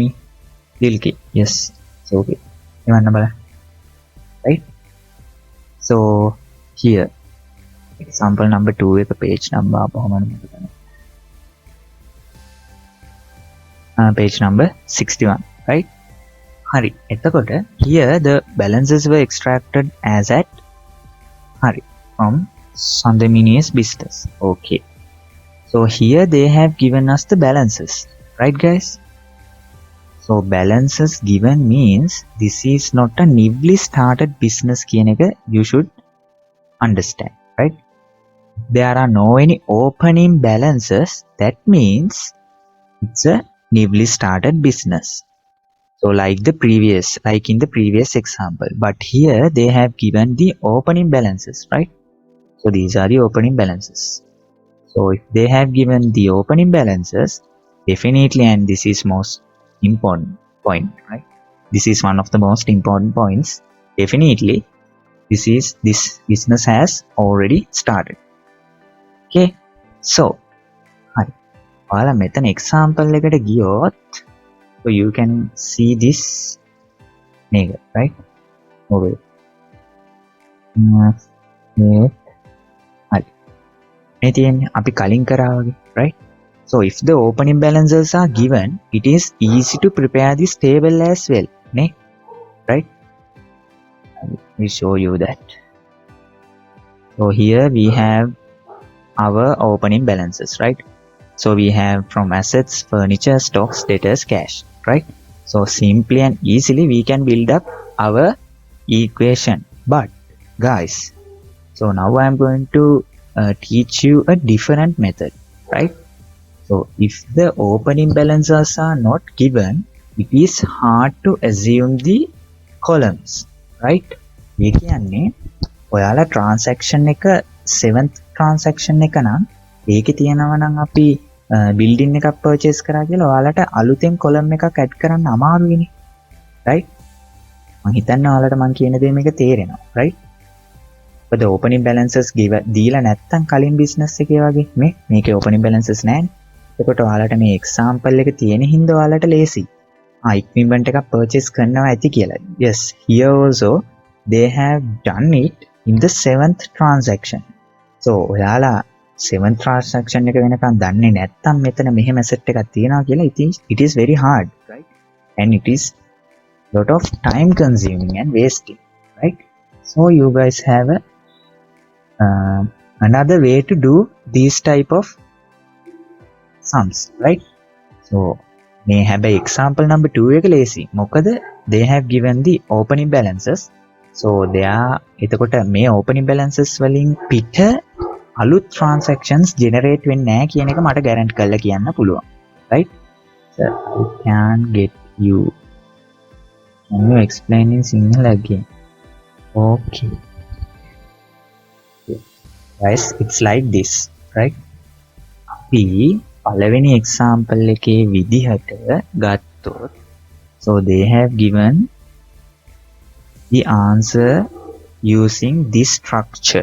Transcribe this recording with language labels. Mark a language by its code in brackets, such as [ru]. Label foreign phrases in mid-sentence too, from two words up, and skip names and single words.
[en] Dilki. yes, so okay. [si] එවන්න බලන්න. [en] right? so here example number 2 එක page number අපහම page number 61, right? hari එතකොට here the balances were extracted as at hari from Sandhamini's business. okay, so here they have given us the balances, right guys? So balances given means this is not a newly started business කියන එක you should understand, right? There are no any opening balances, that means it's a newly started business. So like in the previous example, but here they have given the opening balances, right? So these are the opening balances. So if they have given the opening balances, definitely, and this is most important point, right? This is one of the most important points. Definitely, this business has already started. Okay, so hi. [si] ඔයාලා මෙතන example එකට ගියොත්, [en] so you can see this මේක, right? Okay. හරි. [si] මේ තියෙන්නේ අපි කලින් කරා වගේ, [en] right? So if the opening balances are given, it is easy to prepare this table as well, right? Let me show you that. So here we have our opening balances, right? So we have from assets, furniture, stocks, debtors, cash, right? So simply and easily we can build up our equation. But guys, so now I am going to teach you a different method, right? So if the opening balances are not given, it is hard to assume the columns, right? [si] ඒ කියන්නේ ඔයාලා transaction එක [en] 7th transaction [si] එක නම් ඒකේ තියෙනවා නම් අපි building එකක් purchase කරා කියලා ඔයාලට අලුතෙන් column එකක් add කරන්න අමාරුයිනේ, right? මම හිතන්නේ ඔයාලට මම කියන දේ මේක තේරෙනවා, [en] right? but the opening balances [si] දීලා නැත්තම් කලින් business එකේ වගේ මේකේ [en] opening balances [si] නැහැනේ. එතකොට ඔයාලට මේ example එක තියෙන හින්දා ඔයාලට ලේසි. equipment එකක් purchase කරනවා ඇති කියලා. [en] Yes, here also they have done it in the 7th transaction. [si] So ඔයාලා [en] 7th transaction [si] එක වෙනකන් දන්නේ නැත්තම් මෙතන මෙහෙම asset එකක් තියෙනවා කියලා [en] it is very hard, right? And it is lot of time consuming and wasting, right? So you guys have another way to do these type of sums, right? So may have a example number 2 [si] එක ලේසි. [en] මොකද they have given the opening balances. So they are [si] එතකොට මේ [en] opening balances [si] වලින් පිට අලුත් [en] transactions generate [si] වෙන්නේ නැහැ කියන එක මට guarantee කරලා කියන්න පුළුවන්, [en] right? So I can get you. Can you explain in Sinhala again? Okay. Guys, it's like this, right? [si] අපි පළවෙනි example එකේ විදිහට ගත්තොත්, [en] so they have given the answer using this structure.